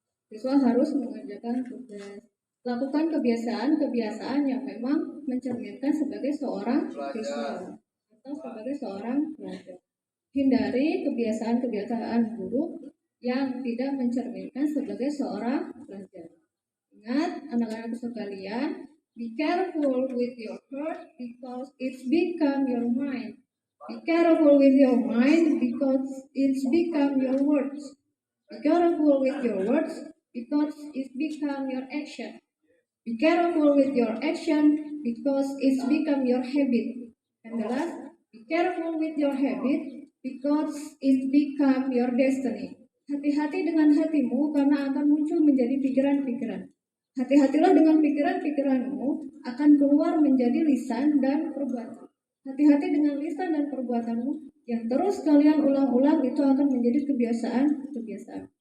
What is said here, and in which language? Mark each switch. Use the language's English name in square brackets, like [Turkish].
[Indonesian] Siswa harus mengerjakan tugas. Lakukan kebiasaan-kebiasaan yang memang mencerminkan sebagai seorang siswa atau sebagai seorang pelajar. Hindari kebiasaan-kebiasaan buruk yang tidak mencerminkan sebagai seorang pelajar. Ingat anak-anak sekalian, [English] Be careful with your heart because it's become your mind. Be careful with your mind because it's become your words. Be careful with your words because it's become your action. Be careful with your action because it's become your habit. And the last, be careful with your habit because it's become your destiny. [Indonesian] Hati-hati dengan hatimu karena akan muncul menjadi pikiran-pikiran. Hati-hatilah dengan pikiran-pikiranmu akan keluar menjadi lisan dan perbuatan. Hati-hati dengan lisan dan perbuatanmu yang terus kalian ulang-ulang itu akan menjadi kebiasaan-kebiasaan.